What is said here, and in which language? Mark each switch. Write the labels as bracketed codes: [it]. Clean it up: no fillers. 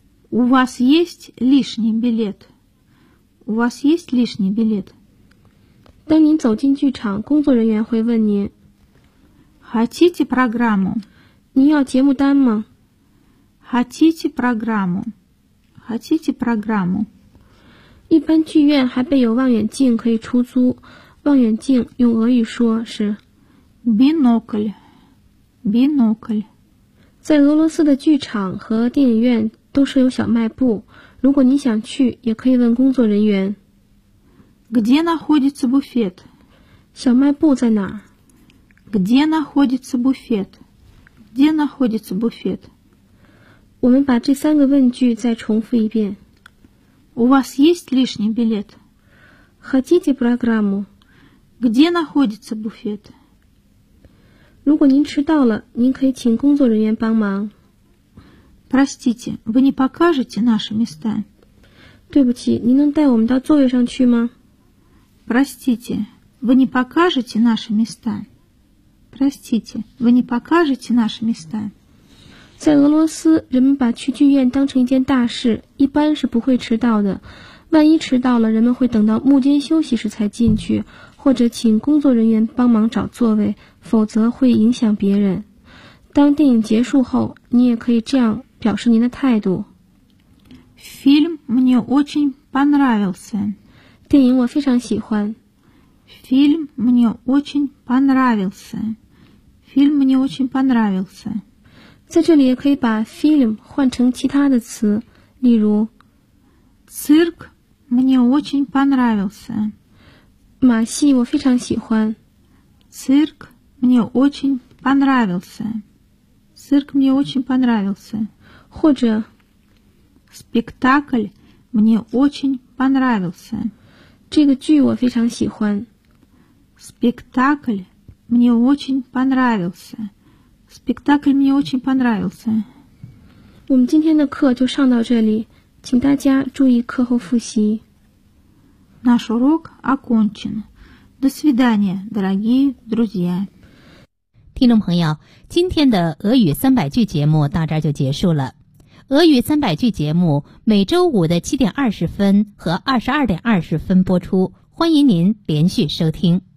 [ru] у вас есть лишний билетU вас есть лишний билет? [zh] 当您走进剧场工作人员会问您 [ru] Хотите программу? [zh] 您要节目单吗 [ru] Хотите программу? Хотите программу? [zh] 一般剧院还备有望远镜可以出租望远镜用俄语说是 [ru] Бинокль Бинокль [zh] 在俄罗斯的剧场和电影院都设有小卖部如果你想去也可以问工作人员 [ru] Где находится буфет? [zh] 小卖部在哪 [ru] Где находится буфет? Где находится буфет? [zh] 我们把这三个问句再重复一遍 [ru] У вас есть лишний билет? Хотите программу? Где находится буфет? [zh] 如果您迟到了您可以请工作人员帮忙 [ru] Простите, вы не покажете наши места? [zh] 对不起，您能带我们到座位上去吗 [ru] Простите, вы не покажете наши места? Простите, вы не покажете наши места? [zh] 在俄罗斯，人们把去剧院当成一件大事，一般是不会迟到的。万一迟到了，人们会等到幕间休息时才进去，或者请工作人员帮忙找座位，否则会影响别人。当电影结束后，你也可以这样表示您的态度。 [ru] Фильм мне очень понравился. [zh] 电影我非常喜欢。 [ru] Фильм мне очень понравился. Фильм мне очень понравился. [zh] 在这里也可以把 фильм 换成其他的词，例如 [ru] Цирк мне очень понравился. [zh] 马戏我非常喜欢。 [ru] Цирк мне очень понравился. Цирк мне очень понравился. [zh] 或者 [ru] спектакль мне очень понравился 这个剧我非常喜欢 спектакль мне очень понравился спектакль мне очень понравился [zh] 我们今天的课就上到这里请大家注意课后复习 [ru] наш урок окончен до свидания, дорогие друзья [zh] 听众朋友今天的俄语三百句节目到这儿就结束了俄语三百句节目每周五的7:20和22:20播出，欢迎您连续收听。